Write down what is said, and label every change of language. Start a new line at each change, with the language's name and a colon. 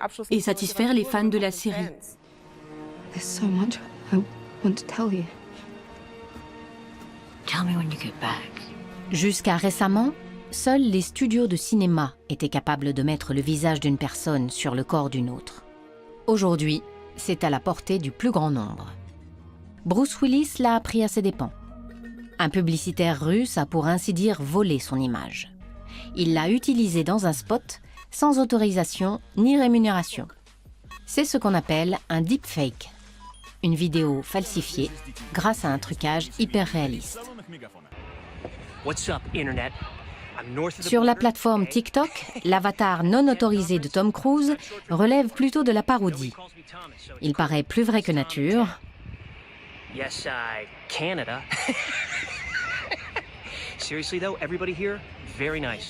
French: Et satisfaire les fans de la série.
English: There's so much I want to tell you. Tell me when you get back.
French: Jusqu'à récemment, seuls les studios de cinéma étaient capables de mettre le visage d'une personne sur le corps d'une autre. Aujourd'hui, c'est à la portée du plus grand nombre. Bruce Willis l'a appris à ses dépens. Un publicitaire russe a pour ainsi dire volé son image. Il l'a utilisée dans un spot sans autorisation ni rémunération. C'est ce qu'on appelle un deepfake, une vidéo falsifiée grâce à un trucage hyper réaliste.
English: What's up, Internet? I'm
French: Sur la plateforme TikTok, l'avatar non autorisé de Tom Cruise relève plutôt de la parodie. Il paraît plus vrai que nature.
English: Yes, Canada. Seriously though, everybody here, very nice.